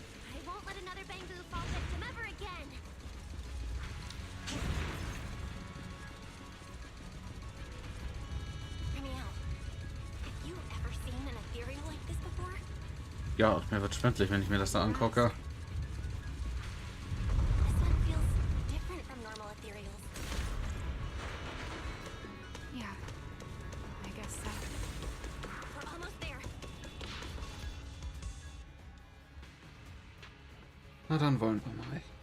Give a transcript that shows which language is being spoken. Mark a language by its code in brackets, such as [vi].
[en] I won't let another bamboo fall victim ever again! Have you ever seen an ethereal like this before? [de] Ja, mir wird schwindelig, wenn ich mir das da angucke. [en] This one feels different from normal ethereals. Yeah, I guess so. We're almost there. [de] Na dann wollen wir mal.